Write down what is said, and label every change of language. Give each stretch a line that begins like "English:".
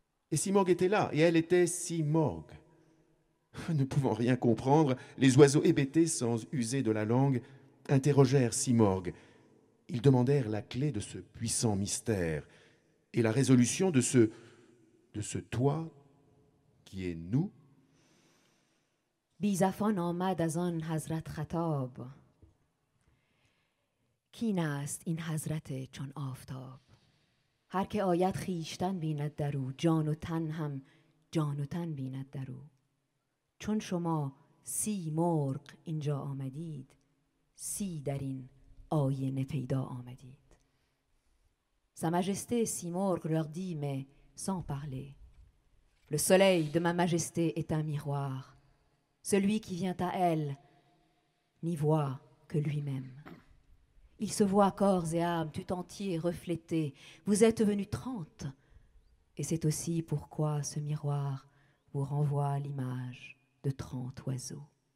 French: Et Simorgue était là, et elle était Simorgue. Ne pouvant rien comprendre, les oiseaux hébétés, sans user de la langue, interrogèrent Simorgue. Ils demandèrent la clé de ce puissant mystère et la résolution de ce toi qui est nous.
Persian: بیزفان آمد از آن حضرت خطاب کین است این حضرت چون آفتاب هر که آید خویشتن بیند در او جان و تن هم جان و تن بیند در او چون شما 30 مرغ اینجا آمدید 30 در این آینه پیدا آمدید
French: Sa Majesté Simorgue leur dit, mais sans parler. Le soleil de ma Majesté est un miroir. Celui qui vient à elle n'y voit que lui-même. Il se voit corps et âme tout entier reflétés. Vous êtes venus 30. Et c'est aussi pourquoi ce miroir vous renvoie l'image de 30 oiseaux.